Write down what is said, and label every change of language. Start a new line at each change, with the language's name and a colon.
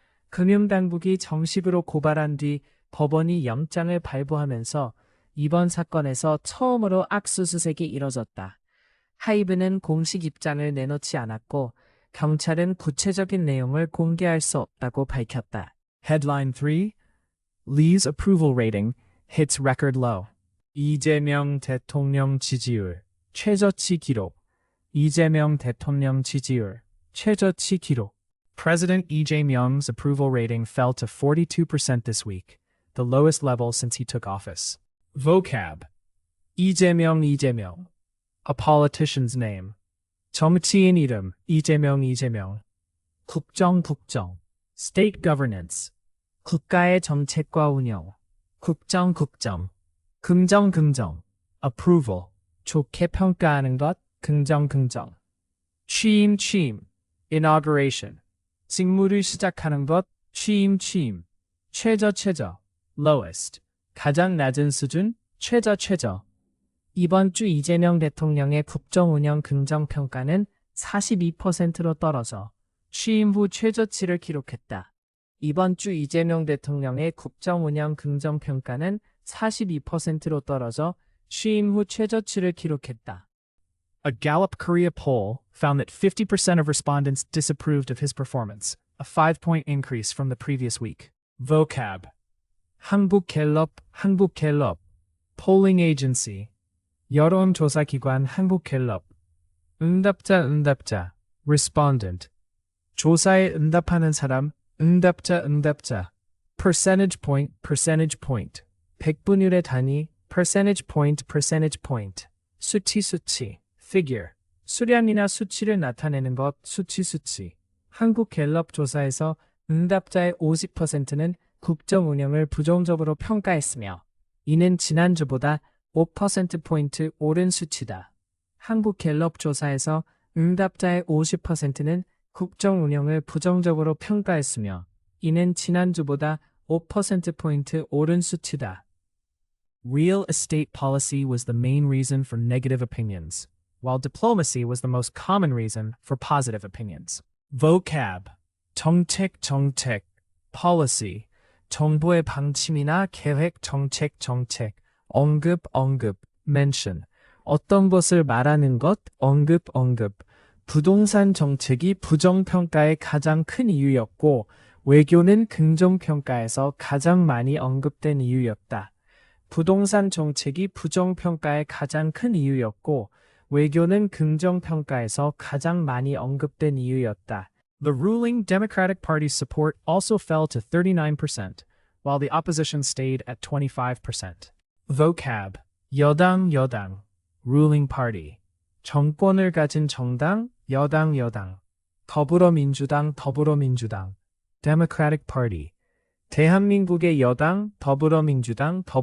Korean: 금융당국이 정식으로 고발한 뒤 법원이 영장을 발부하면서 이번 사건에서 처음으로 압수수색이 이뤄졌다. 하이브는 공식 입장을 내놓지 않았고 경찰은 구체적인 내용을 공개할 수 없다고 밝혔다.
English: Headline 3. Lee's approval rating hits record low.
Korean: 이재명 대통령 지지율 최저치 기록. 이재명 대통령 지지율 최저치 기록.
English: President Lee Jae-myung's approval rating fell to 42% this week, the lowest level since he took office. Vocab. 이재명, a politician's name.
Korean: 정치인 이름, 이재명.
English: 국정, state governance.
Korean: 국가의 정책과 운영. 국정.
English: 긍정, approval.
Korean: 좋게 평가하는 것, 긍정. 취임, inauguration. 직무를 시작하는 것, 취임. 최저, lowest. 가장 낮은 수준, 최저. 이번 주 이재명 대통령의 국정운영 긍정평가는 42%로 떨어져 취임 후 최저치를 기록했다. 이번 주 이재명 대통령의 국정운영 긍정평가는 42%로 떨어져 취임 후 최저치를 기록했다.
English: A Gallup Korea poll found that 50% of respondents disapproved of his performance, a 5-point increase from the previous week.
Korean: vocab 한국갤럽
English: polling agency
Korean: 여론조사기관 한국갤럽 응답자 respondent 조사에 응답하는 사람 응답자
English: percentage point
Korean: 100분율의 단위 percentage point 수치 figure 수량이나 수치를 나타내는 것 수치 한국갤럽 조사에서 응답자의 50%는 국정 운영을 부정적으로 평가했으며 이는 지난주보다 5%포인트 오른 수치다. 한국갤럽 조사에서 응답자의 50%는 국정 운영을 부정적으로 평가했으며 이는 지난주보다 5%포인트 오른 수치다.
English: Real estate policy was the main reason for negative opinions, while diplomacy was the most common reason for positive opinions.
Korean: vocab 정책 policy 정부의 방침이나 계획 정책 언급 mention 어떤 것을 말하는 것 언급 부동산 정책이 부정평가의 가장 큰 이유였고 외교는 긍정평가에서 가장 많이 언급된 이유였다. 부동산 정책이 부정평가의 가장 큰 이유였고 외교는 긍정평가에서 가장 많이 언급된 이유였다.
English: The ruling Democratic Party's support also fell to 39%, while the opposition stayed at 25%.
Korean: vocab 여당
English: ruling party
Korean: 정권을 가진 정당 여당 더불어민주당 Democratic Party 대한민국의 여당 더불어민주당